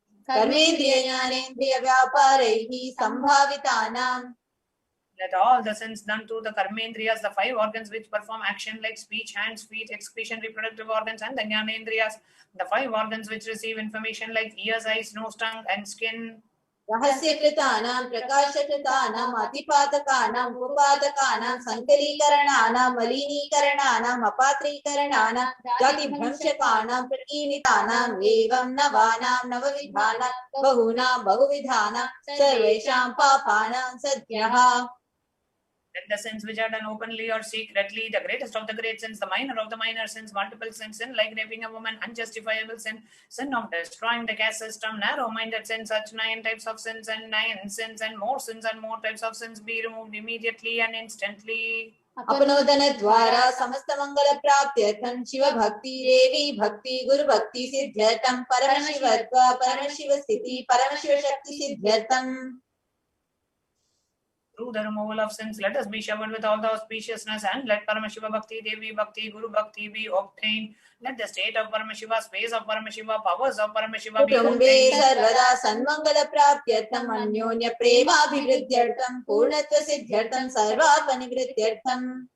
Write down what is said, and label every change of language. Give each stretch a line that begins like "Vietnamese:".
Sanskrit: कर्मेन्द्रिय ज्ञानेन्द्रिय व्यापारैः संभावितानां.
English: Let all the sins done to the karmendriyas, the 5 organs which perform action like speech, hands, feet, excretion, reproductive organs, and the jnanendriyas, the 5 organs which receive information like ears, eyes, nose, tongue, and skin.
Sanskrit: रहस्यकृतानां प्रकाशकृतानां अतिपातकानां उपपातकानां संकलीकरणानां मलिनीकरणानां अपात्रीकरणानां जातिभ्रंशकानां प्रकीर्णितानां एवं नवानां नवविधानां बहूनां बहुविधानां सर्वेषां पापानां सद्यः.
English: Let the sins which are done openly or secretly, the greatest of the great sins, the minor of the minor sins, multiple sins, sin like raping a woman, unjustifiable sin, sin of destroying the caste system, narrow-minded sin, such 9 types of sins and 9 sins and more types of sins be removed immediately and instantly.
Sanskrit: अपनोदन द्वारा समस्त मंगल प्राप्त्यर्थं शिव भक्ति देवी भक्ति गुरु भक्ति सिद्ध्यर्थं परमशिवत्व परमशिव स्थिति परमशिव शक्ति सिद्ध्यर्थं.
English: Through the removal of sins, let us be showered with all the auspiciousness, and let Paramashiva Bhakti, Devi Bhakti, Guru Bhakti be obtained. Let the state of Paramashiva, space of Paramashiva, powers of Paramashiva be
Sanskrit: कुटुम्बे
English: obtained.
Sanskrit: सर्वदा सन्मंगल प्राप्त्यर्थं अन्योन्य प्रेमाभिवृद्ध्यर्थं पूर्णत्व सिद्ध्यर्थं सर्वापनिवृत्त्यर्थं.